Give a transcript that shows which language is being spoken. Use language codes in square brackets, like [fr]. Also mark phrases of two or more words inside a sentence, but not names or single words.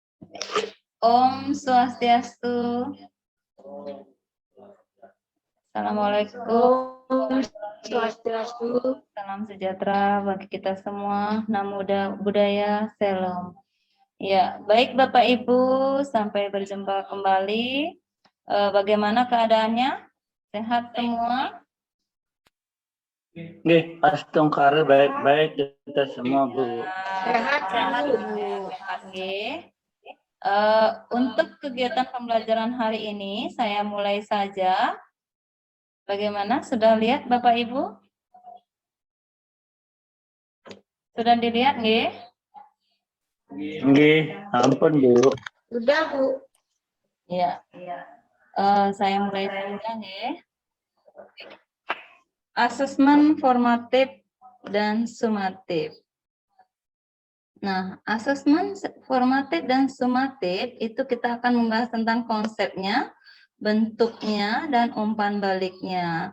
[id] Om Swastiastu. Assalamualaikum. Om Swastiastu. Salam sejahtera bagi kita semua. Namo Buddhaya, Salam. Ya, baik Bapak Ibu, sampai berjumpa kembali. Bagaimana keadaannya? Sehat semua? Nggih, astungkara baik-baik kita semua, Bu. Sehat, Sehat, Bu. sehat, nggih. Untuk kegiatan pembelajaran hari ini, saya mulai saja. Bagaimana? Sudah lihat Bapak Ibu? Sudah dilihat, nggih? [ban] Nggih, ampun, [id] Bu. Sudah, Bu. Ya. Saya mulai saja, nggih. Asesmen formatif dan sumatif. Nah, asesmen formatif dan sumatif itu kita akan membahas tentang konsepnya, bentuknya, dan umpan baliknya.